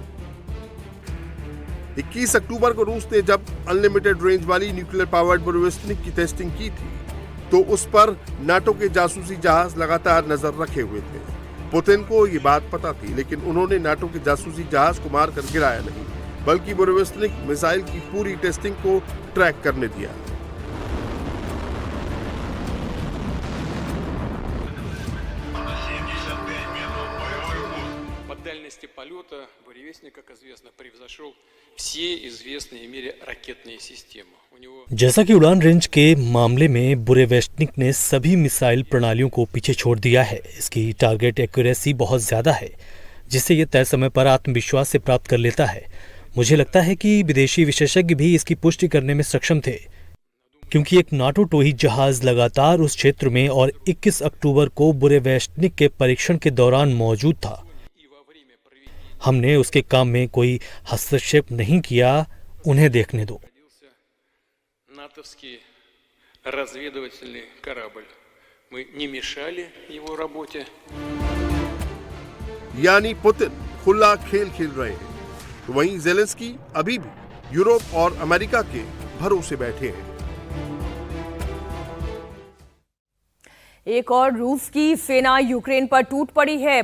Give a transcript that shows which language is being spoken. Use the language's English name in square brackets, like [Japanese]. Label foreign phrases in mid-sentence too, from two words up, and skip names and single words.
[Hindi] 21 अक्टूबर को रूस ने जब [English] unlimited range [Hindi] वाली [English] nuclear powered [Hindi] बुरेवेस्टनिक की टेस्टिंग की थी तो उस पर नाटो के जासूसी जहाज लगातार नजर रखे हुए थे। पुतिन को ये बात पता थी, लेकिन उन्होंने नाटो के जासूसी जहाज को मारकर गिराया नहीं, बल्कि बुरेवेस्टनिक मिसाइल की पूरी टेस्टिंग को ट्रैक करने दिया। [Russian] Дальности полета буревестник, как известно, превзошел все известные в мире ракетные системы. [Hindi] जैसा कि उड़ान रेंज के मामले में बुरेवेस्टनिक ने सभी मिसाइल प्रणालियों को पीछे छोड़ दिया है। इसकी [English] target accuracy [Hindi] बहुत ज्यादा है, जिससे यह तय समय पर आत्मविश्वास से प्राप्त कर लेता है। मुझे लगता है कि विदेशी विशेषज्ञ भी इसकी पुष्टि करने में सक्षम थे, क्योंकि एक नाटो टोही जहाज लगातार उस क्षेत्र में और 21 अक्टूबर को बुरेवेस्टनिक के परीक्षण के दौरान मौजूद था। हमने उसके काम में कोई हस्तक्षेप नहीं किया। उन्हें देखने दो। [Russian] натовский разведывательный корабль. Мы не мешали его работе. [Hindi] यानी पुतिन खुला खेल खेल रहे हैं, तो वहीं जेलेंस्की अभी भी यूरोप और अमेरिका के भरोसे बैठे हैं। एक और रूस की सेना यूक्रेन पर टूट पड़ी है।